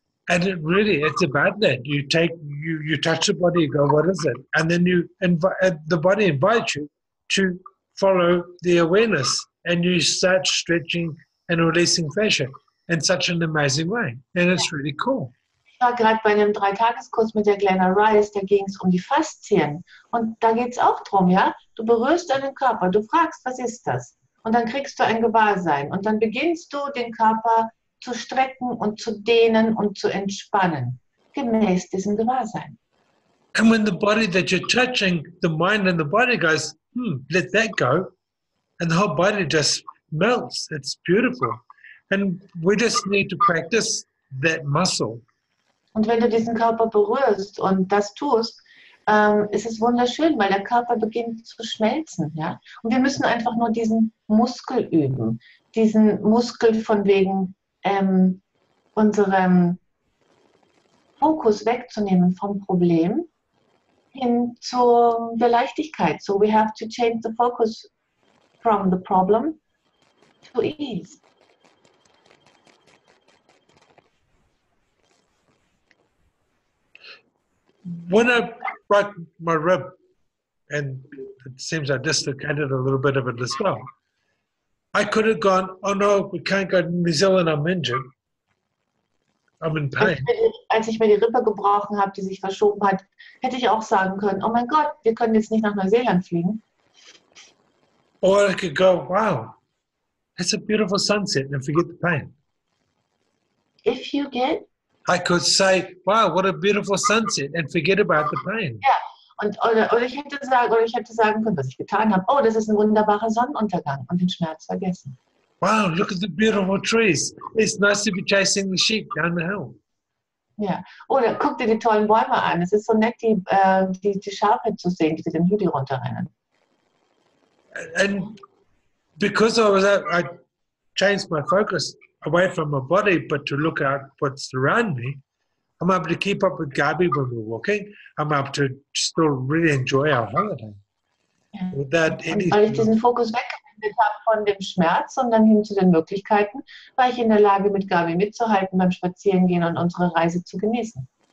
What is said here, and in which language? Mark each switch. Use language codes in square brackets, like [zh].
[en] And it's about that. You touch the body, you go, what is it? And then the body invites you to follow the awareness, and you start stretching and releasing fascia in such an amazing way. And it's really cool. [de] Ich war gerade bei einem 3-Tageskurs mit der Glenna Rice, da ging es um die Faszien. Und da geht es auch drum, ja? Du berührst deinen Körper, du fragst, was ist das? Und dann kriegst du ein Gewahrsein. Und dann beginnst du, den Körper zu strecken und zu dehnen und zu entspannen, gemäß diesem Gewahrsein. [en] And when the body that you're touching, the mind and the body goes, let that go. And the whole body just melts. It's beautiful. And we just need to practice that muscle. [de] Und wenn du diesen Körper berührst und das tust, ist es wunderschön, weil der Körper beginnt zu schmelzen. Ja? Und wir müssen einfach nur diesen Muskel üben. Diesen Muskel von wegen unserem Fokus wegzunehmen vom Problem hin zu der Leichtigkeit. [en] So we have to change the focus from the problem to ease. When I broke my rib, and it seems I dislocated a little bit of it as well, I could have gone, oh no, we can't go to New Zealand, I'm injured. I'm in pain. [de] Als ich mir die Rippe gebrochen habe, die sich verschoben hat, hätte ich auch sagen können, oh mein Gott, wir können jetzt nicht nach Neuseeland fliegen. [en] Or I could go, wow, it's a beautiful sunset, and forget the pain. If you get I could say, wow, what a beautiful sunset, and forget about the pain. [de] Ja, oder ich hätte sagen können, was ich getan habe. Oh, das ist ein wunderbarer Sonnenuntergang und den Schmerz vergessen. [en] Wow, look at the beautiful trees. It's nice to be chasing the sheep down the hill. [de] Ja, oder guck dir die tollen Bäume an. Es ist so nett, die Schafe zu sehen, die den Hügel runterrennen. [en] And because I changed my focus away from my body, but to look at what's around me, I'm able to keep up with Gabi when we're walking. I'm able to still really enjoy our holiday. [de] Ja. [en] Without any... [de] Und weil ich diesen Fokus weggewendet habe von dem Schmerz und dann hin zu den Möglichkeiten, war ich in der Lage, mit Gabi mitzuhalten beim Spazierengehen und unsere Reise zu genießen.